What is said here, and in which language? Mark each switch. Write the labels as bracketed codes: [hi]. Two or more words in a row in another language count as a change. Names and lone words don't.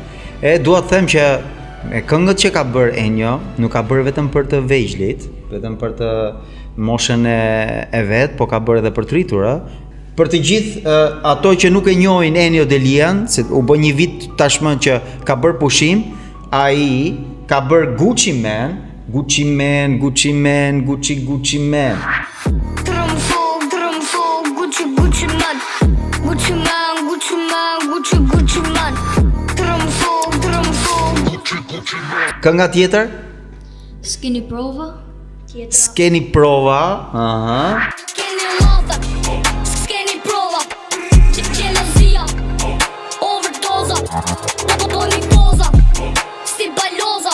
[sq] Dua të them që me këngët që ka bërë Enio, nuk ka bërë vetëm për të vegjlit, vetëm për të moshën e vet, po ka bërë edhe për të rritur, Për të gjithë ato që nuk e njohin Enio Delian, se u bë një vit tashmë që ka bërë pushim, ai ka bërë Gucci Man, Gucci Man. Gucci Man, Gucci Man, Gucci Man. Kënga tjetër? S'keni prova? S'keni prova, S'keni love, s'keni prova. Gelozia, overdoza, doni poza, si baloza.